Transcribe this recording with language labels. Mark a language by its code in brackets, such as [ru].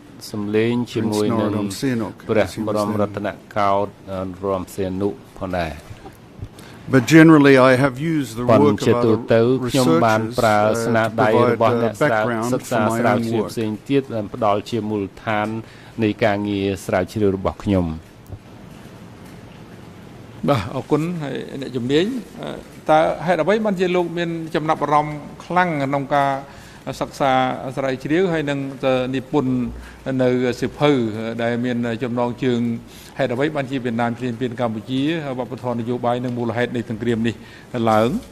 [km] សំឡេងជាមួយនឹងព្រះបរមរតនកោដ្ឋនរោត្តមសីហនុផងដែរ [en] But generally I have used the work of other researchers provide a background for my own work. [km] ផ្សេងទៀតផ្ដល់ជាមូលដ្ឋាននៃការងារស្រាវជ្រាវរបស់ខ្ញុំ បាទអរគុណហើយអ្នកជំនាញតើហេតុអ្វីបានជាលោកមានចំណាប់អារម្មណ៍ខ្លាំងក្នុងការសិក្សាស្រាវជ្រាវហើយនឹងនិពន្ធនៅសិភៅដែលមានចំណងជើងហេតុអ្វីបានជាវៀតណាមឈ្លានពានកម្ពុជាវប្បធម៌នយោបាយនិងមូលហេតុនៃសង្គ្រាមនេះឡើង